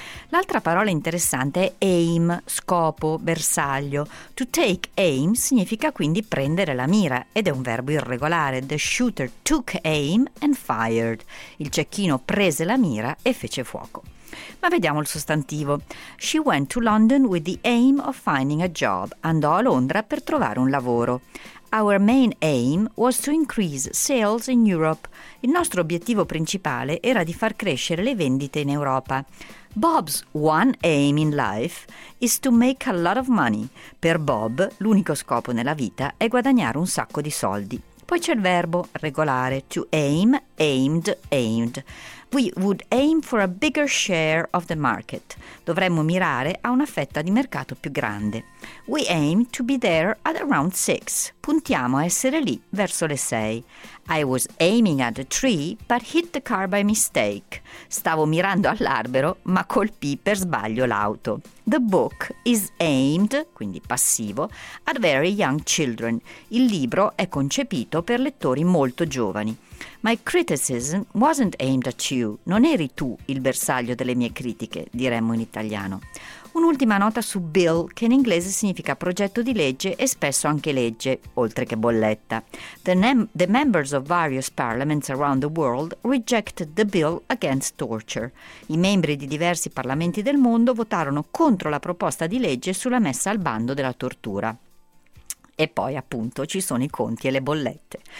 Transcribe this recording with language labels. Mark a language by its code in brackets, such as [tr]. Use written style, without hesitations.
[it] L'altra parola interessante è aim, scopo, bersaglio. [en] To take aim [it] significa quindi prendere la mira, ed è un verbo irregolare. [en] The shooter took aim and fired. [it] Il cecchino prese la mira e fece fuoco. Ma vediamo il sostantivo. [en] She went to London with the aim of finding a job. [it] Andò a Londra per trovare un lavoro. [en] Our main aim was to increase sales in Europe. [it] Il nostro obiettivo principale era di far crescere le vendite in Europa. [en] Bob's one aim in life is to make a lot of money. [it] Per Bob, l'unico scopo nella vita è guadagnare un sacco di soldi. Poi c'è il verbo regolare, to aim, aimed, aimed. [en] We would aim for a bigger share of the market. [it] Dovremmo mirare a una fetta di mercato più grande. [en] We aim to be there at around 6. [it] Puntiamo a essere lì verso le 6. [en] I was aiming at a tree, but hit the car by mistake. [it] Stavo mirando all'albero, ma colpì per sbaglio l'auto. [en] The book is aimed, [it] quindi passivo, [en] at very young children. [it] Il libro è concepito per lettori molto giovani. [en] My criticism wasn't aimed at you. [it] Non eri tu il bersaglio delle mie critiche, diremmo in italiano. Un'ultima nota su bill, che in inglese significa progetto di legge e spesso anche legge, oltre che bolletta. [en] The members of various parliaments around the world rejected the bill against torture. [it] I membri di diversi parlamenti del mondo votarono contro la proposta di legge sulla messa al bando della tortura. E poi, appunto, ci sono i conti e le bollette.